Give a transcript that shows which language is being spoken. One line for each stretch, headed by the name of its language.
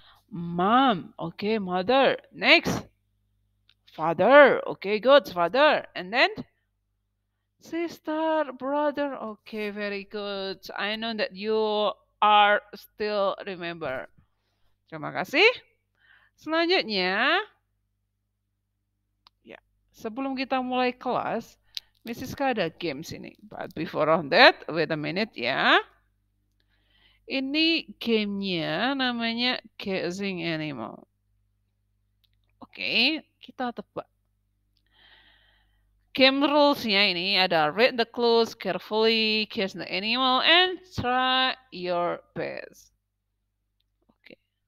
English: Mom. Okay, mother. Next. Father. Okay, good. Father. And then? Sister, brother. Okay, very good. I know that you are still remember.
Indonesian: Terima kasih. Selanjutnya, ya, sebelum kita mulai kelas, Mrs. K ada games ini.
English: But before that, wait a minute ya.
Indonesian: Ini gamenya namanya Guessing Animal. Oke, kita tebak.
English: Game rules-nya
Indonesian: ini ada
English: read the clues carefully, guess the animal, and try your best. Oke.